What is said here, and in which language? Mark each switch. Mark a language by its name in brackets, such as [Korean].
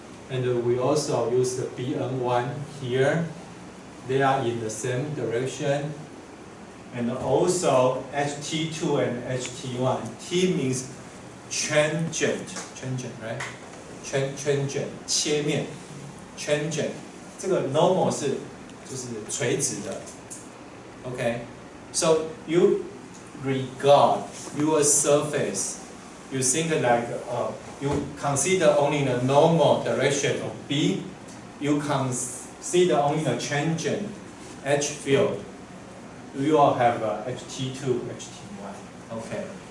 [English] And we also use the Bn1 here. They are in the same direction. And also HT2 and HT1. T means tangent, right? Tangent, 切面 tangent. [Chinese] 这个 normal 是就是垂直的 ，okay? [English] So you regard your surface, you think like you consider only the normal direction of B, you consider only the tangent H field, you will have HT2, HT1, okay.